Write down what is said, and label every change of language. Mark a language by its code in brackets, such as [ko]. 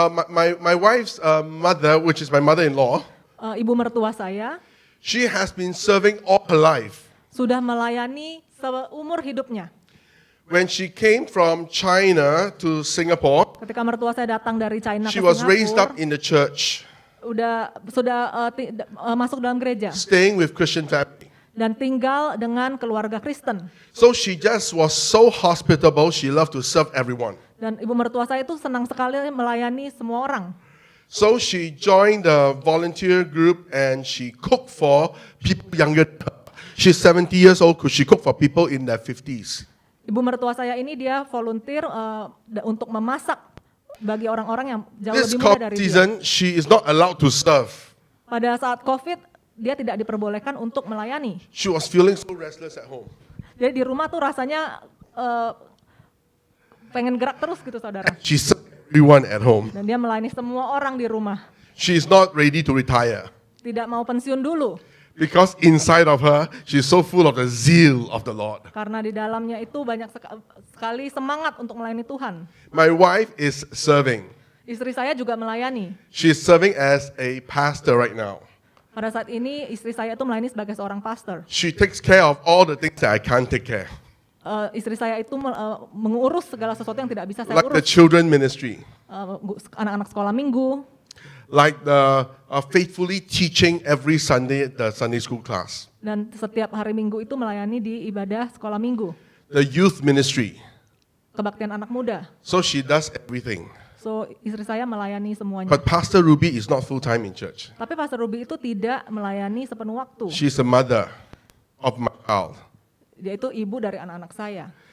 [en] my wife's mother, which is my mother-in-law, [id] ibu mertua saya, [en] she has been serving all her life. [id] sudah melayani seumur hidupnya. [en] When she came from China to Singapore, [id] Ketika mertua saya datang dari China [en] she [id] ke [en] was raised up [id] Singapura, [en] in the church, [id] sudah masuk dalam gereja [en] staying with Christian family. [id] dan tinggal dengan keluarga Kristen. [en] So she just was so hospitable, she loved to serve everyone. [id] Dan ibu mertua saya itu senang sekali melayani semua orang. [en] So she joined the volunteer group and she cooked for people younger than her. She's 70 years old, she cooked for people in their 50s. [id] Ibu mertua saya ini dia volunteer untuk memasak bagi orang-orang yang jauh [en] This [id] lebih muda [en] COVID [id] dari dia. [en] season, she is not allowed to serve. [id] Pada saat COVID, dia tidak diperbolehkan untuk melayani. [en] She was feeling so restless at home. [id] Jadi di rumah tuh rasanya pengen gerak terus gitu saudara. [en] She served everyone at home. [id] Dan dia melayani semua orang di rumah. [en] She is not ready to retire. [id] Tidak mau pensiun dulu. [en] Because inside of her, she's so full of the zeal of the Lord. [id] Karena di dalamnya itu banyak sekali semangat untuk melayani Tuhan. [en] My wife is serving. [id] Istri saya juga melayani. [en] She's serving as a pastor right now. [id] Pada saat ini istri saya itu melayani sebagai seorang pastor. [en] She takes care of all the things that I can't take care. [id] Istri saya itu mengurus segala sesuatu yang tidak bisa saya [en] Like the [id] urus. [en] children ministry. [id] Anak-anak sekolah minggu, [en] Like the faithfully teaching every Sunday at the Sunday school class. [id] dan setiap hari Minggu itu melayani di ibadah sekolah minggu, [en] The youth ministry. [id] kebaktian anak muda. [en] So she does everything. [id] So istri saya melayani semuanya. [en] But Pastor Ruby is not full-time in church. [id] Tapi Pastor Ruby itu tidak melayani sepenuh waktu. [en] She's a mother of my child. [id] Dia itu ibu dari anak-anak saya.